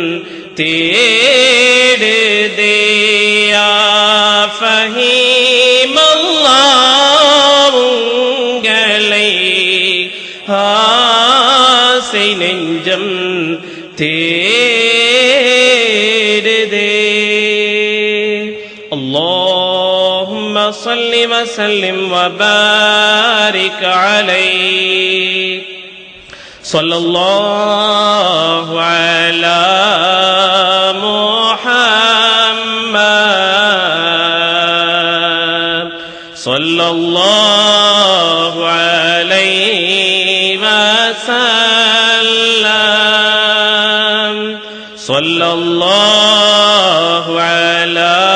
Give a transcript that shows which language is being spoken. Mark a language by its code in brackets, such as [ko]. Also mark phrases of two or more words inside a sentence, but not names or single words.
[ta] தேடுதே யா ஃபஹீம் அல்லாஹ் உங்களை ஆசை நெஞ்சம் தேடுதே. [ar] اللهم صل وسلم وبارك عليه صلى الله على محمد صلى الله عليه وسلم صلى الله على